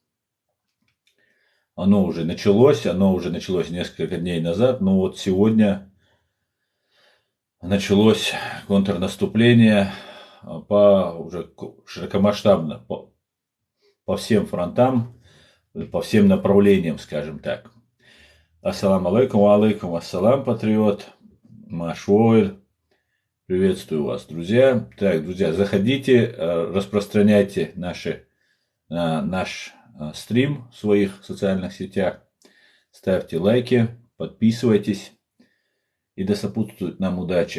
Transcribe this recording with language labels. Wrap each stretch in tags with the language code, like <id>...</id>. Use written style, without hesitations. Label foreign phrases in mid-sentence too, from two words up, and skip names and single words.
<ru>Оно уже началось несколько дней назад, но вот сегодня началось контрнаступление уже широкомасштабно, по всем фронтам, по всем направлениям, скажем так.</ru> <ar>السلام عليكم، عليكم السلام, патриот, Машвойль.</ar> <ru>Приветствую вас, друзья. Так, друзья, заходите, распространяйте наш стрим в своих социальных сетях, ставьте лайки, подписывайтесь, и да сопутствует нам удача.</ru>